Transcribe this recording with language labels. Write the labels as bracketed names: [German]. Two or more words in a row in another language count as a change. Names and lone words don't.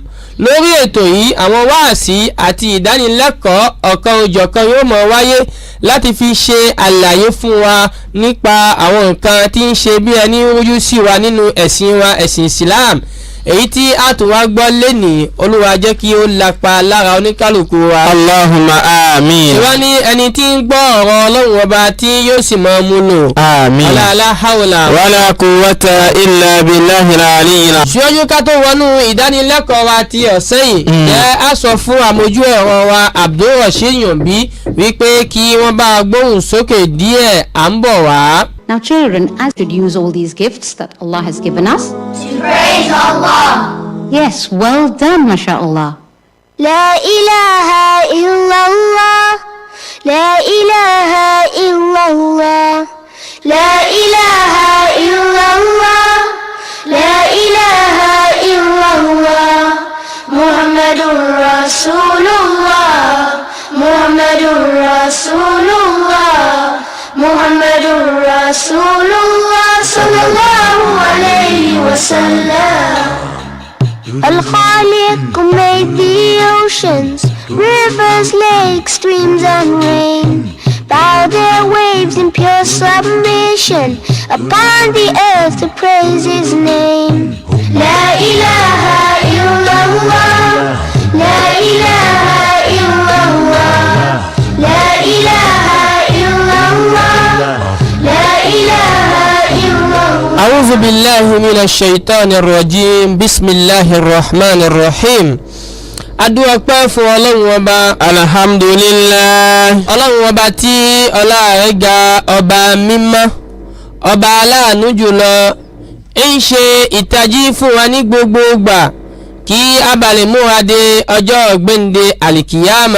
[Yoruba] lórí ètò yìí àwọn wáàsí àti ìdánilẹ́kọ̀ọ́ ọ̀kan òjọ̀kan yóò máa wáyé láti fi ṣe àlàyé fún wa nípa àwọn nǹkan tí ń ṣe bí ẹni rújú sí wa nínú ẹ̀sìn wa ẹ̀sìn Islam. èyí tí a tún wá gbọ́ lénìí Olúwa jẹ́ kí ó lapa lára oníkálukú wa. [Arabic] اللهم آمين. [Yoruba] ìwọ ni ẹni tí ń gbọ́ ọ̀rọ̀ Ọlọ́run ọba tí yóò sì máa mú lò. àmín. [Arabic] لا حول ولا قوة إلا بالله العلي. [Yoruba] ṣíwájú ká tó wọnú ìdánilẹ́kọ̀ọ́ wa ti ọ̀sẹ̀ yìí jẹ́ a sọ fún àmójú ẹ̀rọ wa Abdulrasheed Yombi wípé kí wọ́n bá gbóhùn sókè díẹ̀ à ń bọ̀ wá. [English] Now children, as should use all these gifts that Allah has given us. To praise Allah. Yes, well done, mashallah. [Arabic] لا إله إلا الله. لا إله إلا الله. لا إله إلا الله. لا إله إلا الله. محمد رسول الله. محمد رسول الله. محمد رسول الله صلى الله عليه وسلم. [English] Al-Khaliq made the oceans, rivers, lakes, streams and rain. Bow their waves in pure submission upon the earth to praise His name. [Arabic] لا إله إلا الله. لا إله إلا الله. لا إله أعوذ بالله من الشيطان الرجيم بسم الله الرحمن الرحيم [Yoruba] adúwà pẹ́ fún ọlọ́run ọba [Arabic] alhamdulillah. [Yoruba] ọlọ́run ọba tí ọlá rẹ̀ ga ọba mímọ́ ọba aláàánú jùlọ ń ṣe ìtají fún wa ní gbogbo ìgbà kí a bá lè múra de ọjọ́ ọ̀gbẹ́ndé àlìkìyàmà.